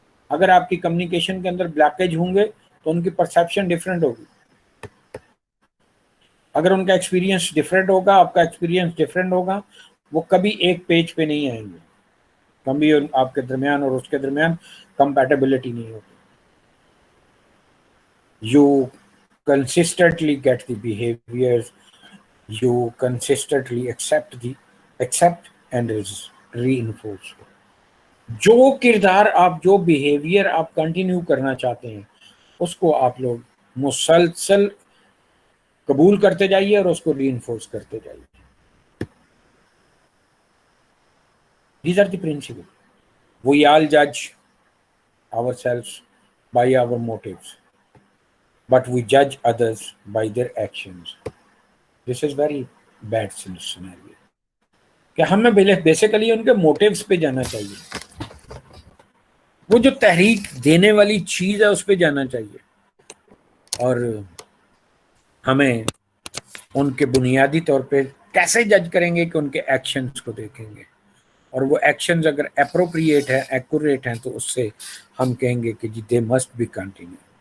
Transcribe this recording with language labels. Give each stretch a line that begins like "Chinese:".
Urdu: اگر آپ کی کمیونیکیشن کے اندر بلاکیج ہوں گے تو ان کی پرسیپشن ڈفرینٹ ہوگی. اگر ان کا ایکسپیرینس ڈفرینٹ ہوگا، آپ کا ایکسپیرینس ڈفرینٹ ہوگا، وہ کبھی ایک پیج پہ نہیں آئیں گے. کبھی آپ کے درمیان اور اس کے درمیان کمپیٹیبلٹی نہیں ہوتی.
English: You consistently get the behaviors, you consistently accept and reinforce.
Urdu: جو کردار آپ, جو بیہیویئر آپ کنٹینیو کرنا چاہتے ہیں اس کو آپ لوگ مسلسل قبول کرتے جائیے اور اس کو ری انفورس کرتے جائیے.
English: These are the principles. We all judge ourselves by our motives, but we judge others by their actions. This is very bad scenario.
Urdu: کہ ہمیں بیسیکلی ان کے موٹیوز پہ جانا چاہیے, وہ جو تحریک دینے والی چیز ہے اس پہ جانا چاہیے, اور ہمیں ان کے بنیادی طور پہ کیسے جج کریں گے کہ ان کے ایکشنز کو دیکھیں گے, اور وہ ایکشنز اگر اپروپریٹ ہیں, ایکوریٹ ہیں, تو اس سے ہم کہیں گے کہ جی
English: They must be continue.